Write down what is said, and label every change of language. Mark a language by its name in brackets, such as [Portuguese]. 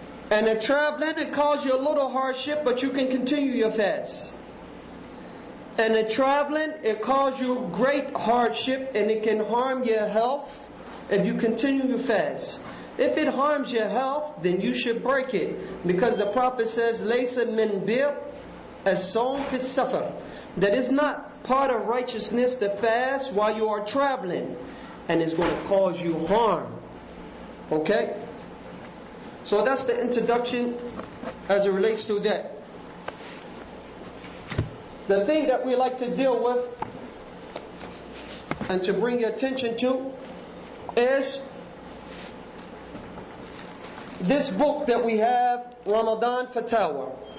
[English] And the traveling, it causes you a little hardship, but you can continue your fast. And the traveling, it causes you great hardship, and it can harm your health if you continue your fast. If it harms your health, then you should break it. Because the Prophet says, [Arabic] لَيْسَ مِنْ بِرْ الصَّوْمِ فِي السَّفَرِ. [English] That is not part of righteousness to fast while you are traveling. And it's going to cause you harm. Okay? So that's the introduction as it relates to that. The thing that we like to deal with and to bring your attention to is this book that we have, Ramadan Fatawa.